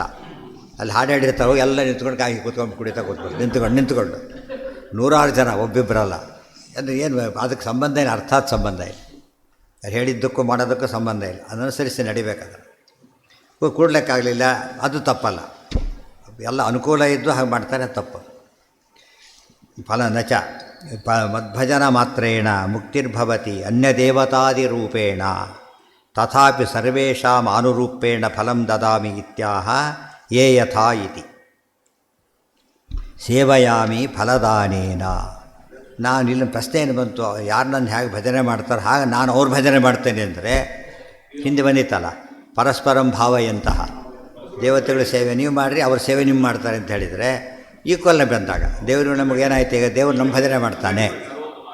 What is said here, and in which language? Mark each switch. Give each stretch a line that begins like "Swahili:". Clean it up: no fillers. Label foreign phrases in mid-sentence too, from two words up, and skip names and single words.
Kannada: ಅಲ್ಲಿ ಹಾಡು ಹೇಳಿರ್ತಾರೋ ಎಲ್ಲ ನಿಂತ್ಕೊಂಡು ಕಾಯಿ ಕೂತ್ಕೊಂಡು ಕುಡಿತಾ ಕೂತ್ಕೊಂಡು ನಿಂತ್ಕೊಂಡು 100 ಜನ ಒಬ್ಬಿಬ್ಬರಲ್ಲ. ಅಂದರೆ ಏನು ಅದಕ್ಕೆ ಸಂಬಂಧ ಇಲ್ಲ, ಅರ್ಥಾತ್ ಸಂಬಂಧ ಇಲ್ಲ. ಹೇಳಿದ್ದಕ್ಕೂ ಮಾಡೋದಕ್ಕೂ ಸಂಬಂಧ ಇಲ್ಲ. ಅದನುಸರಿಸಿ ನಡಿಬೇಕಾದ್ರೆ ಕೂಡ್ಲಿಕ್ಕಾಗಲಿಲ್ಲ, ಅದು ತಪ್ಪಲ್ಲ. ಎಲ್ಲ ಅನುಕೂಲ ಇದ್ದು ಹಾಗೆ ಮಾಡ್ತಾರೆ, ತಪ್ಪು.
Sanskrit: ಫಲ ನಚ ಮದ್ಭಜನ ಮಾತ್ರೇಣ ಮುಕ್ತಿರ್ಭವತಿ ಅನ್ಯದೇವತಾದಿರೂಪೇಣ ತಥಾಪಿ ಸರ್ವೇಷಾಂ ಆನುರೂಪೇಣ ಫಲಂ ದದಾಮಿ ಇತ್ಯಾಹ ಯೇ ಯಥಾ ಇತಿ ಸೇವಯಾಮಿ ಫಲದಾನೇನ.
Kannada: ನಾನು ಇಲ್ಲಿ ಪ್ರಶ್ನೆ ಏನು ಬಂತು, ಯಾರು ನನ್ನ ಹೇಗೆ ಭಜನೆ ಮಾಡ್ತಾರೆ ಹಾಗೆ ನಾನು ಅವ್ರ ಭಜನೆ ಮಾಡ್ತೇನೆ ಅಂದರೆ ಹಿಂದೆ ಬಂದಿತ್ತಲ್ಲ,
Sanskrit: ಪರಸ್ಪರಂ ಭಾವಯಂತಹ.
Kannada: ದೇವತೆಗಳ ಸೇವೆ ನೀವು ಮಾಡಿರಿ, ಅವ್ರ ಸೇವೆ ನಿಮ್ಮ ಮಾಡ್ತಾರೆ ಅಂತ ಹೇಳಿದರೆ ಈಕ್ವಲ್ನ ಬಂದಾಗ ದೇವರು ನಮಗೇನಾಯ್ತು, ಈಗ ದೇವರು ನಮ್ಮ ಭಜನೆ ಮಾಡ್ತಾನೆ.